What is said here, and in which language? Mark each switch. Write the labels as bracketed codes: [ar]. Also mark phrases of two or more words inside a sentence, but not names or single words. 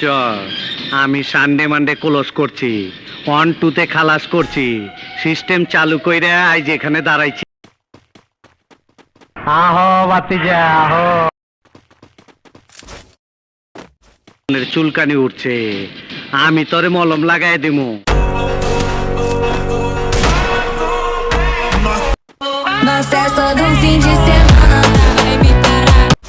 [bn] আমি [en] Sunday Monday close [bn] করছি, 1-2 খালাস করছি, সিস্টেম চালু কইরা আজ এখানে দাঁড়াইছি। আহো বাতিজা আহো। চুলকানি উঠছে, আমি তোরে মলম লাগাই দিমু। [pt] Na festa do fim de semana vai me parar.